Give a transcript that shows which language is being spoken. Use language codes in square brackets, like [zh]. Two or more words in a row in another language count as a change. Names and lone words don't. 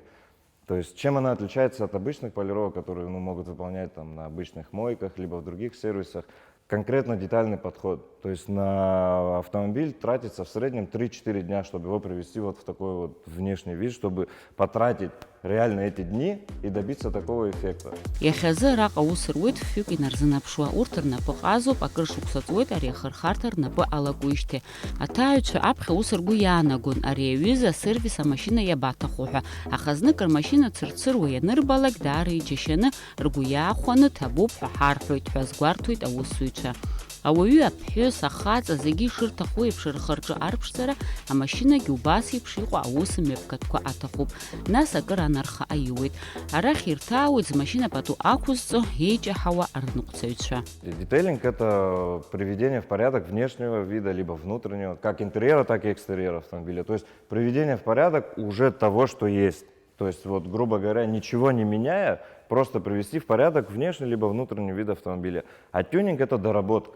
[ru] То есть чем она отличается от обычных полировок, которые могут выполнять там, на обычных мойках, либо в других сервисах. конкретно детальный подход. То есть на автомобиль тратится в среднем 3-4 дня, чтобы его привести вот в такой вот внешний вид, чтобы потратить реально эти дни и добиться такого эффекта. [ab] Иахьазы араҟа аус руеит фҩык инарзынаԥшуа, урҭ рнапы ҟазоуп, акыр шықәса ҵуеит ари ахырхарҭа рнапы алакуижьҭеи. Аҭааҩцәа аԥхьа ус ргәы иаанагон, ари аҩыза асервис амашьына иабаҭаху ҳәа, аха знык рмашьына цырцыруа ианырбалак даара иџьашьаны ргәы иаахәаны ҭабуп ҳәа ҳарҳәоит ҳәа азгәарҭоит аусзуҩцәа. Ауаҩы аԥҳәыс ахаҵа зегьы ишырҭаху еиԥш рхы-рҿы арԥшӡара, амашьынагьы убас еиԥш иҟоу аус мҩаԥгатәқәа аҭахуп. Нас акыр анарха аиуеит. Арахь ирҭаауеит змашьына пату ақәызҵо еиҷаҳауа арныҟәцаҩцәа. [ru] Детейлинг — это приведение в порядок внешнего вида, либо внутреннего, как интерьера, так и экстерьера автомобиля. То есть приведение в порядок уже того, что есть. То есть, вот, грубо говоря, ничего не меняя, просто привести в порядок внешний либо внутренний вид автомобиля. А тюнинг — это доработка.